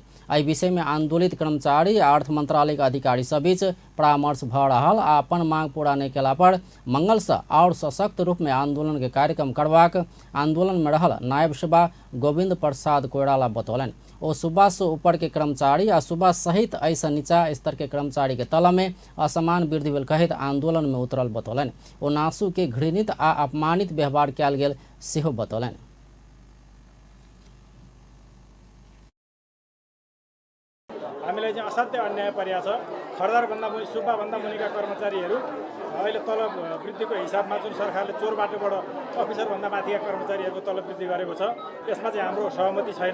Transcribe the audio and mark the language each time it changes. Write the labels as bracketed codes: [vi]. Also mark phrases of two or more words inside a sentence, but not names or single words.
[mai] एहि विषय में आंदोलित कर्मचारी आ अर्थ मंत्रालय के अधिकारी सब बीच परामर्श भ रहल आ अपन मांग पूरा नहीं केला पर मंगल से और सशक्त रूप में आंदोलन के कार्यक्रम करबाक आंदोलन में रहल नायब सुबह गोविंद प्रसाद कोइराला बतौलन। ओ सुबह से ऊपर के कर्मचारी आ सुबह सहित ऐसा नीचा स्तर के कर्मचारी के तलब में असमान वृद्धि भेल कहैत आंदोलन में उतरल बतौलन। ओ नासू के घृणित आ अपमानित व्यवहार कयल गेल सेहो बतौलन। [ne] हामीलाई चाहिँ असाध्य अन्याय परिया छ। खरदारभन्दा मुनि सुब्बाभन्दा मुनिका कर्मचारीहरू अहिले तलब वृद्धिको हिसाबमा जुन सरकारले चोरबाटोबाट अफिसरभन्दा माथिका कर्मचारीहरूको तलब वृद्धि गरेको छ त्यसमा चाहिँ हाम्रो सहमति छैन।